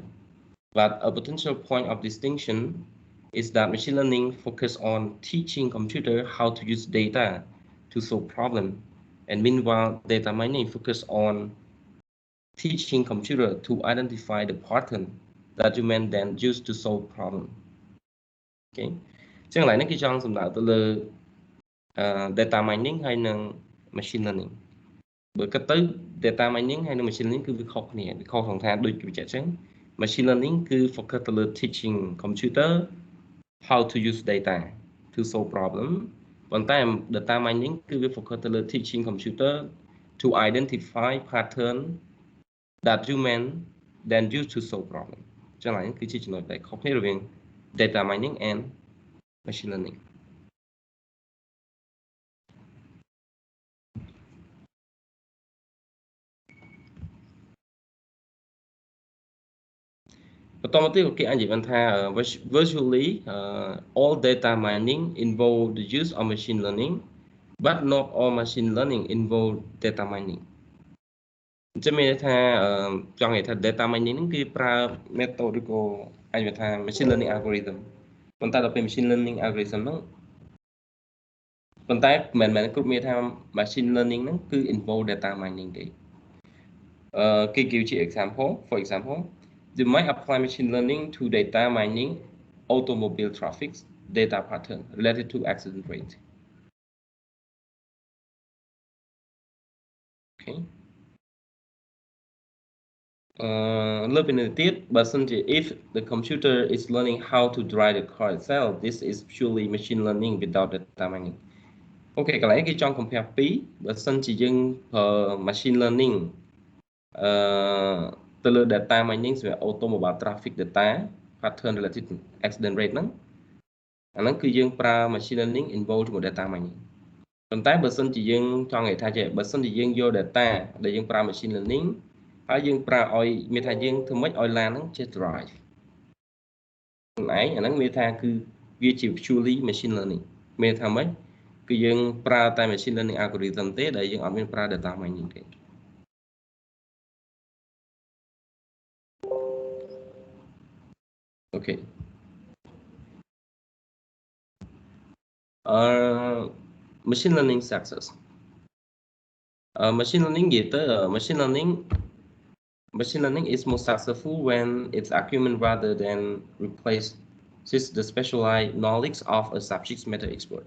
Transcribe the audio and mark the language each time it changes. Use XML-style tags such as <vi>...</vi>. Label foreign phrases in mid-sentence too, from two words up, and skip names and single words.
<en>But a potential point of distinction is that machine learning focuses on teaching computer how to use data to solve problems, and meanwhile data mining focuses on teaching computer to identify the pattern that human then use to solve problem.</en> <km>Okay. ចឹងឡើយនេះគេចង់សម្ដៅទៅលើ</km> <en>data mining</en> <km>ហើយនិង</km> <en>machine learning</en> <km>បើគិតទៅ</km> <en>data mining</en> <km>ហើយនិង</km> <en>machine learning</en> <km>គឺវាខុសគ្នាវាខុសក្នុងថាដូចជាចឹង</km> <en>machine learning គឺ focus</en> <km>ទៅលើ</km> <en>teaching computer how to use data to solve problem</en> <km>ប៉ុន្តែ</km> <en>data mining</en> <km>គឺវា</km> <en>focus</en> <km>ទៅលើ</km> <en>teaching computer to identify pattern that human then use to solve problem</en> <km>ចឹងឡើយគឺជាចំណុចដែលខុសគ្នារវាង</km> <en>data mining and machine learning. Virtually, all data mining involve the use of machine learning, but not all machine learning involve data mining.</en> <km>ចឹងមានថាចង់និយាយថា</km> <en>data mining</en> <km>ហ្នឹងគឺប្រើ</km> <en>method</en> <km>ឬក៏អាចនិយាយថា</km> <en>machine learning algorithm</en> <km>ប៉ុន្តែដល់ពេល</km> <en>machine learning algorithm</en> <km>ហ្នឹងប៉ុន្តែមិនមែនគ្រប់មានថា</km> <en>machine learning</en> <km>ហ្នឹងគឺ</km> <en>involve data mining</en> <km>ទេគេ</km> <en>give ជា example for example you might apply machine learning to data mining automobile traffic data pattern related to accident rate. Okay.</en> <km>លើពីនេះទៀតបើសិនជា</km> <en>if the computer is learning how to drive the car itself this is purely machine learning without data mining.</en> <km>អូខេកន្លែងគេចង់ compare ពីរបើសិនជាយើងប្រើ</km> <en>machine learning</en> <km>ទៅលើ</km> <en>data mining</en> <km>សម្រាប់</km> <en>automobile traffic data pattern related to accident rate</en> <km>ហ្នឹងអាហ្នឹងគឺយើងប្រើ</km> <en>machine learning involve</en> <km>ជាមួយ</km> <en>data mining</en> <km>ប៉ុន្តែបើសិន ជាយើងចង់និយាយថាចេះបើសិនជាយើងយក data ដែលយើងប្រើ</km> <en>machine learning</en> <km>ហើយយើងប្រើឲ្យមានថាយើងធ្វើម៉េចឲ្យឡានហ្នឹងចេះ drive ខ្លួនឯងអាហ្នឹងមានថាគឺវាជា</km> <en>purely machine learning</en> <km>មានថាម៉េចគឺយើងប្រើតែ</km> <en>machine learning algorithm</en> <km>ទេដែលយើងអត់មានប្រើ</km> <en>data mining</en> <km>ទេ Okay.</km> <en>Machine learning success. Machine learning is more successful when its argument rather than replaces the specialized knowledge of a subject matter expert.</en>